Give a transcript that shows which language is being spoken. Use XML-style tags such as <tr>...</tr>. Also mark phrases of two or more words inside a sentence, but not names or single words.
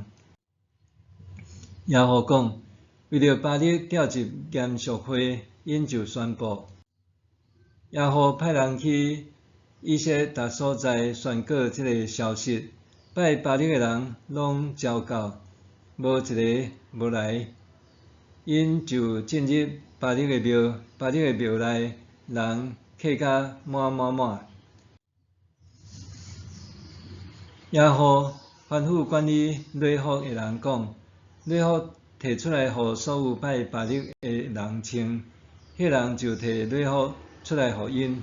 <nan>耶和讲，为了巴力调集严肃会，因就宣布，耶和派人去以色列所在宣告这个消息，拜巴力的人拢招到，无一个无来，因就进入巴力的庙，巴力的庙内人客甲满。耶和吩咐管理礼服的人讲，礼服摕出来，互所有拜巴力的人穿，迄人就摕礼服出来互因。</nan>